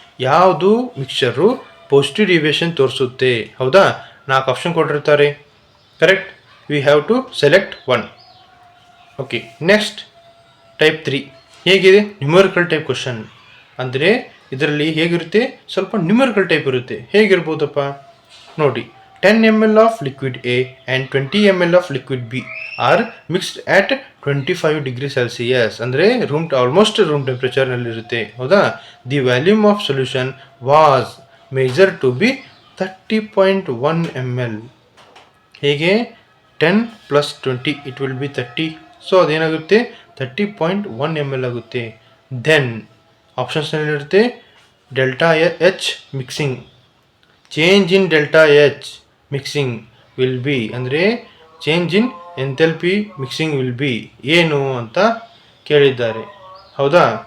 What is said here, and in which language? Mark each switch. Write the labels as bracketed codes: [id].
[kn] ಯಾವುದು mixture positive deviation ತೋರಿಸುತ್ತೆ, ಹೌದಾ? 4 ಆಪ್ಷನ್ ಕೊಟ್ಟಿರ್ತಾರೆ, correct. [en] We have to select 1. Okay, next type 3 [kn] ಹೇಗಿದೆ? [en] Numerical type question. [kn] ಅಂದರೆ ಇದರಲ್ಲಿ ಹೇಗಿರುತ್ತೆ? ಸ್ವಲ್ಪ ನ್ಯೂಮರಿಕಲ್ ಟೈಪ್ ಇರುತ್ತೆ. ಹೇಗಿರ್ಬೋದಪ್ಪ ನೋಡಿ, [en] 10 ml of liquid A and 20 ml of liquid B are mixed at 25 degree Celsius [kn] ಅಂದರೆ ಆಲ್ಮೋಸ್ಟ್ ರೂಮ್ ಟೆಂಪ್ರೇಚರ್ನಲ್ಲಿರುತ್ತೆ ಹೌದಾ. [en] The volume of solution was measure to be 30.1 ml. ಹೇಗೆ 10 plus 20 it will be 30. [kn] So ಅದೇನಾಗುತ್ತೆ 30.1 ml ಆಗುತ್ತೆ. Then ಆಪ್ಷನ್ಸ್ನಲ್ಲಿರುತ್ತೆ delta H mixing, [en] change in delta H mixing will be [kn] ಅಂದರೆ change in enthalpy mixing will be ಏನು ಅಂತ ಕೇಳಿದ್ದಾರೆ ಹೌದಾ.